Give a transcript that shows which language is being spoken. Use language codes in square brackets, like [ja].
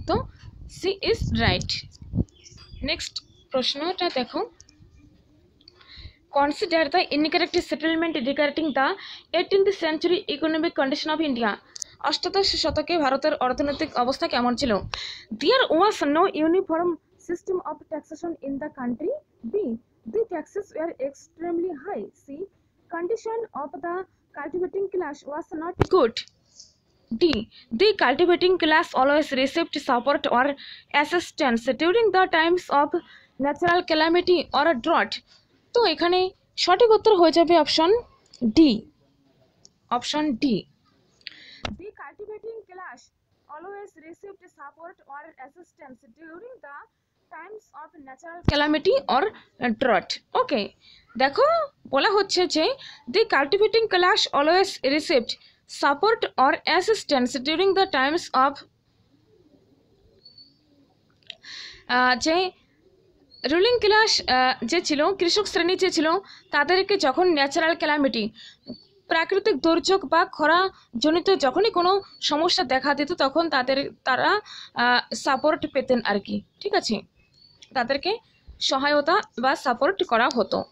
[en] তো C is right. [bn] Next প্রশ্নটা দেখো, [en] Consider the incorrect settlement regarding the 18th century economic condition of India. [bn] অষ্টাদশ শতকে ভারতের অর্থনৈতিক অবস্থা কেমন ছিল? [en] There was no uniform system of taxation in the country. B, the taxes were extremely high. C, condition of the cultivating class was not good. D, the cultivating class always received support or assistance during the times of natural calamity or a drought. [bn] তো এখানে সঠিক উত্তর হয়ে যাবে option D, option D. [en] The cultivating class always received support or assistance during the times of natural calamity or drought. Okay, [bn] দেখো বলা হচ্ছে যে [en] the cultivating class always received support or assistance during the times of, [bn] যে ruling class যে ছিল, কৃষক শ্রেণী যে ছিল, তাদেরকে যখন ন্যাচারাল ক্যালামিটি, প্রাকৃতিক দুর্যোগ বা খরা জনিত যখনই কোনো সমস্যা দেখা দিত তখন তারা সাপোর্ট পেতেন আর কি, ঠিক আছে, তাদেরকে সহায়তা বা সাপোর্ট করা হতো।